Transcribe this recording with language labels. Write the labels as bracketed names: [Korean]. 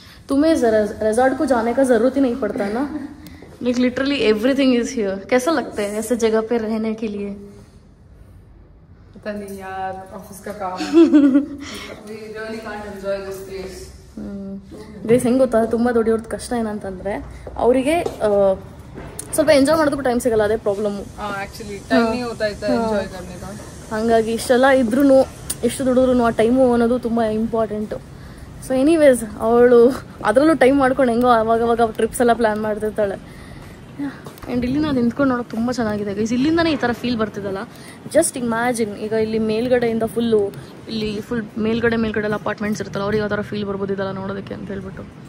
[Hindi] तुम्हें रिजॉर्ट को जाने का ज़रूरत ही नहीं पड़ता ना. [English] Like literally everything is here. [Hindi] कैसा लगता है ऐसे जगह पे रहने के लिए? पता नहीं यार, ऑफिस का काम. [English] We really can't enjoy this place. [Kannada] Guys ಹೆಂಗೆ ಗೊತ್ತಾ, ತುಂಬ ದುಡಿಯೋರ್ದು ಕಷ್ಟ ಏನಂತಂದರೆ ಅವರಿಗೆ ಸ್ವಲ್ಪ ಎಂಜಾಯ್ ಮಾಡೋದಕ್ಕೂ ಟೈಮ್ ಸಿಗಲ್ಲ. ಅದೇ ಪ್ರಾಬ್ಲಮ್ಮು. [Hindi] एक्चुअली टाइम नहीं होता इतना एंजॉय करने का. [Kannada] ಹಾಗಾಗಿ ಇಷ್ಟೆಲ್ಲ ಇದ್ರೂ ಎಷ್ಟು ದುಡಿದ್ರು ಆ ಟೈಮು ಅನ್ನೋದು ತುಂಬ ಇಂಪಾರ್ಟೆಂಟು. ಸೊ ಎನಿವೇಸ್, ಅವಳು ಅದರಲ್ಲೂ ಟೈಮ್ ಮಾಡ್ಕೊಂಡು ಹೆಂಗೋ ಅವಾಗವಾಗ ಟ್ರಿಪ್ಸ್ ಎಲ್ಲ ಪ್ಲ್ಯಾನ್ ಮಾಡ್ತಿರ್ತಾಳೆ. ಆ್ಯಂಡ್ ಇಲ್ಲಿ ನಾನು ನಿಂತ್ಕೊಂಡು ನೋಡೋಕೆ ತುಂಬ ಚೆನ್ನಾಗಿದೆ ಗೈಸ್. ಇಲ್ಲಿಂದನೇ ಈ ಥರ ಫೀಲ್ ಬರ್ತಿದ್ದಲ್ಲ. ಜಸ್ಟ್ ಇಮ್ಯಾಜಿನ್, ಈಗ ಇಲ್ಲಿ ಮೇಲ್ಗಡೆಯಿಂದ ಫುಲ್ಲು ಇಲ್ಲಿ ಫುಲ್ ಮೇಲ್ಗಡೆ ಎಲ್ಲ ಅಪಾರ್ಟ್ಮೆಂಟ್ಸ್ ಇರ್ತಲ್ಲ, ಅವ್ರಿಗೆ ಯಾವ ಥರ ಫೀಲ್ ಬರ್ಬೋದು ಇದೆಲ್ಲ ನೋಡೋದಕ್ಕೆ ಅಂತ ಹೇಳ್ಬಿಟ್ಟು.